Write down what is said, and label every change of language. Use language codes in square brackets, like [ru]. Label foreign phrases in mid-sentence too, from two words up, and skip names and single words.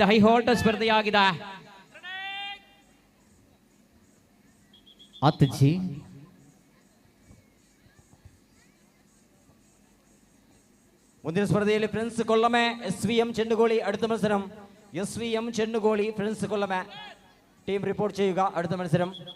[kn] ಹೈ ಹೋಲ್ಡರ್ ಸ್ಪರ್ಧೆಯಾಗಿದೆ. ಅತ್ಜಿ ಮುಂದಿನ ಸ್ಪರ್ಧೆಯಲ್ಲಿ [ml] ಫ್ರೆಂಡ್ಸ್ ಕೊಲ್ಲಮೆ SVM ചെണ്ടുകോളി അടുത്ത മത്സരം SVM ചെണ്ടുകോളി ഫ്രണ്ട്സ് കൊല്ലമെ ടീം റിപ്പോർട്ട് ചെയ്യുക. അടുത്ത മത്സരം